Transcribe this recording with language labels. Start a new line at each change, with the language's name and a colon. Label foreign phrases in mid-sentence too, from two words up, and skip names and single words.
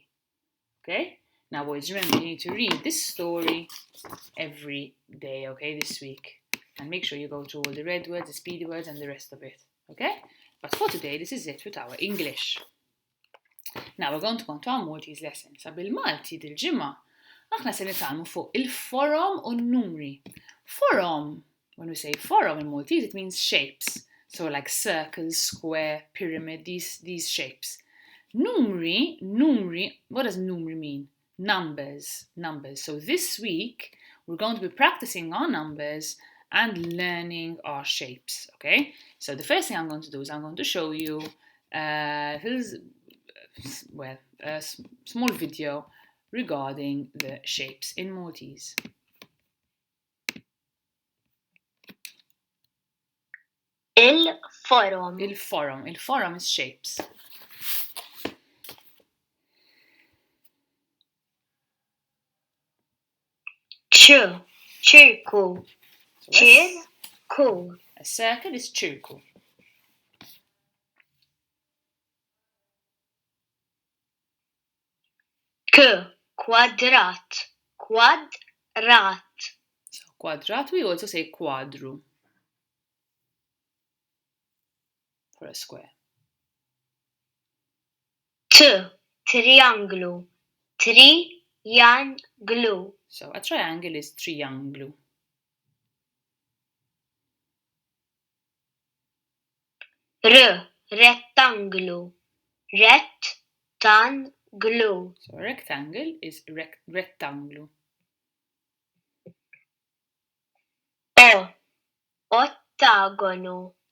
English: Okay? Now, boys, remember, you need to read this story every day, okay, this week. And make sure you go through all the red words, the speedy words, and the rest of it. Okay? But for today, this is it with our English. Now, we're going to go on to our Maltese lesson. So,
Maltese: bil-Malti dil-ġimma, aħna se nitalmu fuq il-forom u n-numri. Forom,
English: when we say forom in Maltese, it means shapes. So like circle, square, pyramid, these shapes. Numri, what does numri mean? Numbers. So this week, we're going to be practicing our numbers and learning our shapes, okay? So the first thing I'm going to do is I'm going to show you a small video regarding the shapes in Maltese.
Maltese: Il-forum.
English: Il-forum is shapes.
Maltese: Ċirku. Ċirku.
English: A circle is ċirku.
Maltese: Quadrat. Quadrat.
English: So quadrat, we also say quadru for a square.
Maltese: Trianglu. Trianglu.
English: So a triangle is trianglu.
Maltese: Rectanglu. Rectanglu.
English: So a rectangle is rectanglu.
Maltese: Ottagonu.